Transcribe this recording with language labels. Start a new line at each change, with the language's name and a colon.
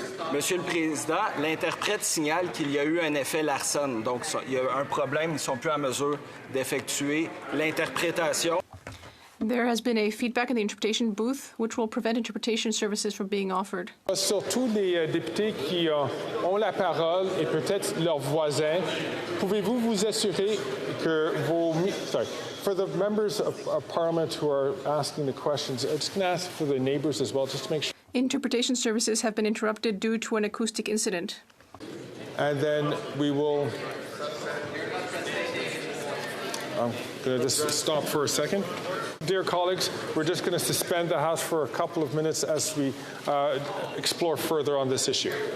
French: Monsieur le Président, l'interprète signale qu'il y a eu un effet Larson. Donc, il y a un problème. Ils ne sont plus en mesure d'effectuer l'interprétation.
English: There has been a feedback in the interpretation booth, which will prevent interpretation services from being offered.
French: Surtout les députés qui ont la parole et peut-être leurs voisins, pouvez-vous vous assurer que vos...
English: Sorry. For the members of Parliament who are asking the questions, I'm just going to ask for the neighbours as well, just to make sure. Interpretation services have been interrupted due to an acoustic incident. And then we will... I'm going to just stop for a second. Dear colleagues, we're just going to suspend the House for a couple of minutes as we explore further on this issue.